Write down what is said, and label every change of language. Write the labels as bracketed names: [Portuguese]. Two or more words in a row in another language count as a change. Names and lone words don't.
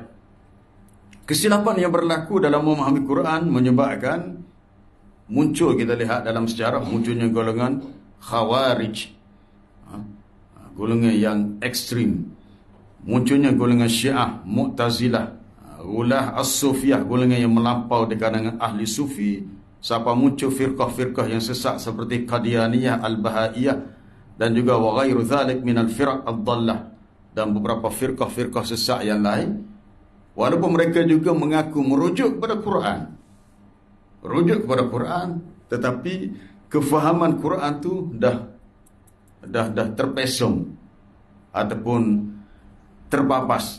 [Malay] Kesilapan yang berlaku dalam memahami Quran menyebabkan muncul, kita lihat dalam sejarah, munculnya golongan Khawarij, golongan yang ekstrim. Munculnya golongan Syiah, Mu'tazilah, [Arabic] Ulah As-Sufiyah, [Malay] golongan yang melampau di kalangan ahli sufi. Sampai muncul firqah-firqah yang sesat seperti Qadianiyah, Al-Bahaiyah, dan juga [Arabic] wa ghairu dzalik min al-firaq ad-dhallah, [Malay] dan beberapa firqah-firqah sesat yang lain. Walaupun mereka juga mengaku merujuk kepada Quran, tetapi kefahaman Quran tu dah terpesong ataupun terbabas.